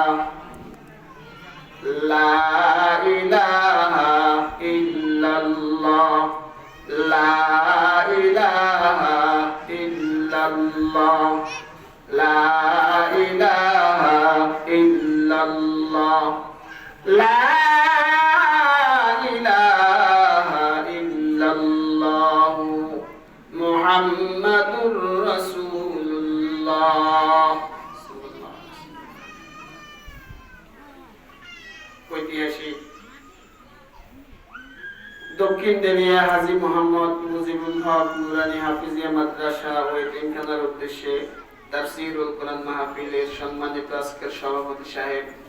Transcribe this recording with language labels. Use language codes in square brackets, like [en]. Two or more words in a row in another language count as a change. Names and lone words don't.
[ar] لا الہ الا اللہ لا الہ الا اللہ لا الہ الا اللہ لا الہ الا اللہ محمد رسول اللہ [bn] ঐতিহাসিক দক্ষিণ দেলিয়া হাজী মোহাম্মদ মুজিবুল হক নুরানী হাফিজিয়া মাদ্রাসা ও এতিমখানার উদ্দেশ্যে তাফসীরুল কোরআন মাহফিলের সম্মানিত আজকের সভাপতি সাহেব,